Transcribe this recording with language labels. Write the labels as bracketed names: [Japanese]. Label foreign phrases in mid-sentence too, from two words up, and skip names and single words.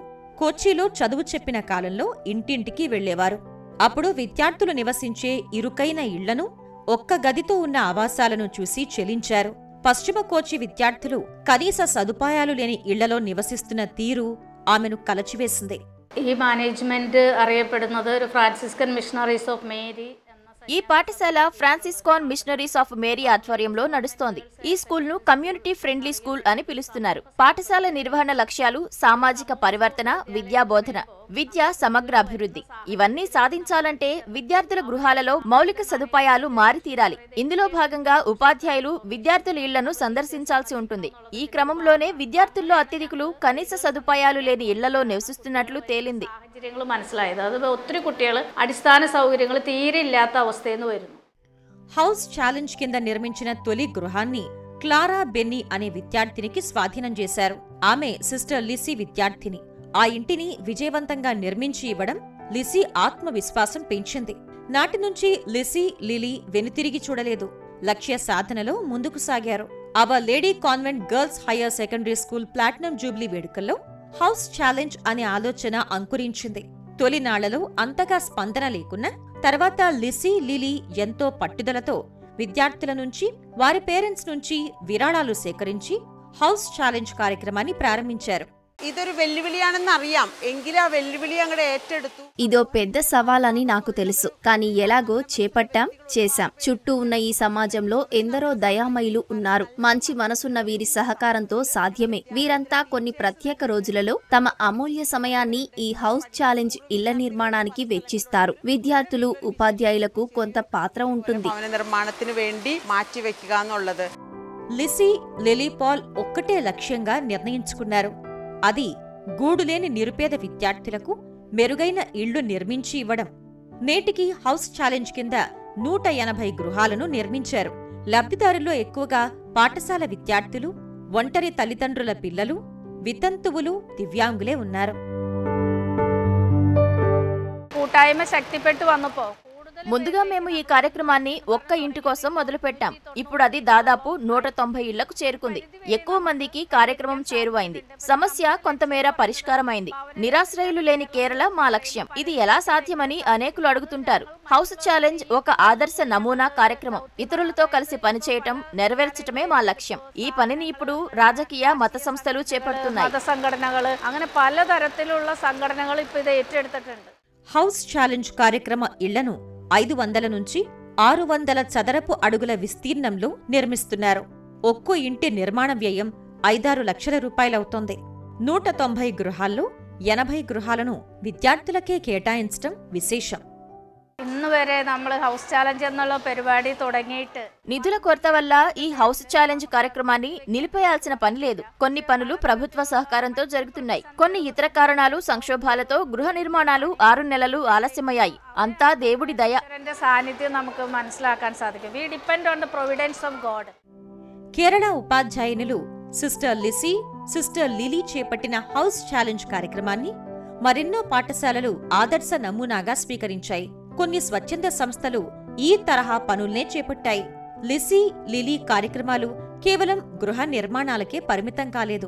[Telugu] కొచ్చిలో చదువు చెప్పిన కాలంలో ఇంటింటికి వెళ్లేవారు. అప్పుడు విద్యార్థులు నివసించే ఇరుకైన ఇళ్లను, ఒక్క గదితో ఉన్న ఆవాసాలను చూసి చెలించారు. పశ్చిమ కోచి విద్యార్థులు కనీస సదుపాయాలు లేని ఇళ్లలో నివసిస్తున్న తీరు ఆమెను కలచివేసింది. [Malayalam] ഈ മാനേജ്മെന്റ് അറിയപ്പെടുന്നത് ഫ്രാൻസിസ്കൻ മിഷണറീസ് ഓഫ് മേരി. [Telugu] ఈ పాఠశాల ఫ్రాన్సిస్కాన్ మిషనరీస్ ఆఫ్ మేరీ ఆధ్వర్యంలో నడుస్తోంది. ఈ స్కూల్ ను కమ్యూనిటీ ఫ్రెండ్లీ స్కూల్ అని పిలుస్తున్నారు. పాఠశాల నిర్వహణ లక్ష్యాలు సామాజిక పరివర్తన, విద్యాబోధన, విద్య సమగ్ర అభివృద్ధి. ఇవన్నీ సాధించాలంటే విద్యార్థుల గృహాలలో మౌలిక సదుపాయాలు మారితీరాలి. ఇందులో భాగంగా ఉపాధ్యాయులు విద్యార్థుల ఇళ్లను సందర్శించాల్సి ఉంటుంది. ఈ క్రమంలోనే విద్యార్థుల్లో అత్యధికులు కనీస సదుపాయాలు లేని ఇళ్లలో నివసిస్తున్నట్లు తేలింది. [Malayalam] മനസ്സിലായത് അത് ഒത്തിരി കുട്ടികൾ അടിസ്ഥാന സൗകര്യങ്ങൾ തീരെ ഇല്ലാത്ത അവസ്ഥയെന്ന് വരുന്നു. [Telugu] హౌస్ ఛాలెంజ్ కింద నిర్మించిన తొలి గృహాన్ని క్లారా బెన్నీ అనే విద్యార్థినికి స్వాధీనం చేశారు. ఆమె సిస్టర్ లిసీ విద్యార్థిని. ఆ ఇంటిని విజయవంతంగా నిర్మించి ఇవ్వడం లిసీ ఆత్మవిశ్వాసం పెంచింది. నాటి నుంచి లిసీ, లిలీ వెనుతిరిగి చూడలేదు. లక్ష్య సాధనలో ముందుకు సాగారు. అవర్ లేడీ కాన్వెంట్ గర్ల్స్ హయ్యర్ సెకండరీ స్కూల్ ప్లాటినం జూబ్లీ వేడుకల్లో హౌస్ ఛాలెంజ్ అనే ఆలోచన అంకురించింది. తొలినాళ్లలో అంతగా స్పందన లేకున్నా తర్వాత లిసీ, లిలీ ఎంతో పట్టుదలతో విద్యార్థుల నుంచి, వారి పేరెంట్స్ నుంచి విరాళాలు సేకరించి హౌస్ ఛాలెంజ్ కార్యక్రమాన్ని ప్రారంభించారు. [Malayalam] ഇതൊരു വെല്ലുവിളിയാണെന്ന് അറിയാം, എങ്കിലും ആ വെല്ലുവിളി അങ്ങോട്ട് ഏറ്റെടുത്തു. [Telugu] ఇదో పెద్ద సవాలని నాకు తెలుసు, కానీ ఎలాగో చేపట్టాం, చేశాం. చుట్టూ ఉన్న ఈ సమాజంలో ఎందరో దయామయులు ఉన్నారు. మంచి మనసున్న వీరి సహకారంతో సాధ్యమే. వీరంతా కొన్ని ప్రత్యేక రోజులలో తమ అమూల్య సమయాన్ని ఈ హౌస్ ఛాలెంజ్ ఇళ్ల నిర్మాణానికి వెచ్చిస్తారు. విద్యార్థులు, ఉపాధ్యాయులకు కొంత పాత్ర ఉంటుంది. [Malayalam] ഭവന നിർമ്മാണത്തിന് വേണ്ടി മാറ്റിവെക്കുക എന്നുള്ളത്. [Telugu] లిసీ, లిలీ పాల్ ఒక్కటే లక్ష్యంగా నిర్ణయించుకున్నారు. అది గూడులేని నిరుపేద విద్యార్థులకు మెరుగైన ఇళ్లు నిర్మించి ఇవ్వడం. నేటికి హౌస్ ఛాలెంజ్ కింద 180 గృహాలను నిర్మించారు. లబ్ధిదారుల్లో ఎక్కువగా పాఠశాల విద్యార్థులు, ఒంటరి తల్లిదండ్రుల పిల్లలు, వితంతువులు, దివ్యాంగులే ఉన్నారు. [Malayalam] കൂട്ടായ്മ ശക്തിപ്പെട്ടു വന്നപ്പോ [Telugu] ముందుగా మేము ఈ కార్యక్రమాన్ని ఒక్క ఇంటి కోసం మొదలుపెట్టాం. ఇప్పుడు అది దాదాపు 190 ఇళ్లకు చేరుకుంది. ఎక్కువ మందికి కార్యక్రమం చేరువైంది. సమస్య కొంతమేర పరిష్కారమైంది. నిరాశ్రయులు లేని కేరళ మా లక్ష్యం. ఇది ఎలా సాధ్యమని అనేకులు అడుగుతుంటారు. హౌస్ ఛాలెంజ్ ఒక ఆదర్శ నమూనా కార్యక్రమం. ఇతరులతో కలిసి పనిచేయటం, నెరవేర్చటమే మా లక్ష్యం. ఈ పనిని ఇప్పుడు రాజకీయ, మత సంస్థలు చేపడుతున్నాయి. [Malayalam] മത സംഘടനകള് അങ്ങനെ പലതരത്തിലുള്ള സംഘടനകൾ ഇപ്പൊ ഇത് ഏറ്റെടുത്തിട്ടുണ്ട്. [Telugu] హౌస్ ఛాలెంజ్ కార్యక్రమ ఇళ్లను 500 నుంచి 600 చదరపు అడుగుల విస్తీర్ణంలో నిర్మిస్తున్నారు. ఒక్కో ఇంటి నిర్మాణ వ్యయం 5-6 లక్షల రూపాయలవుతోంది. 190 గృహాల్లో 80 గృహాలను విద్యార్థులకే కేటాయించడం విశేషం. [Malayalam] ഇന്ന് വരെ നമ്മൾ ഹൗസ് ചാലഞ്ച് എന്നുള്ള പരിപാടി തുടങ്ങിയിട്ട് [Telugu] నిధుల కొరత వల్ల ఈ హౌస్ ఛాలెంజ్ కార్యక్రమాన్ని నిలిపేయాల్సిన పని లేదు. కొన్ని పనులు ప్రభుత్వ సహకారంతో జరుగుతున్నాయి. కొన్ని ఇతర కారణాలు, సంక్షోభాలతో గృహ నిర్మాణాలు 6 నెలలు ఆలస్యమయ్యాయి. అంతా దేవుడి దయ. [Malayalam] ഈശ്വരന്റെ സാന്നിധ്യം നമുക്ക് മനസ്സിലാക്കാൻ സാധിക്കും. [English] We depend on the providence of God. [Telugu] కేరళ ఉపాధ్యాయునులు సిస్టర్ లిసీ, సిస్టర్ లిలీ చేపట్టిన హౌస్ ఛాలెంజ్ కార్యక్రమాన్ని మరెన్నో పాఠశాలలు ఆదర్శ నమూనాగా స్వీకరించాయి. కొన్ని స్వచ్ఛంద సంస్థలు ఈ తరహా పనుల్నే చేపట్టాయి. లిసీ, లిలీ కార్యక్రమాలు కేవలం గృహ నిర్మాణాలకే పరిమితం కాలేదు.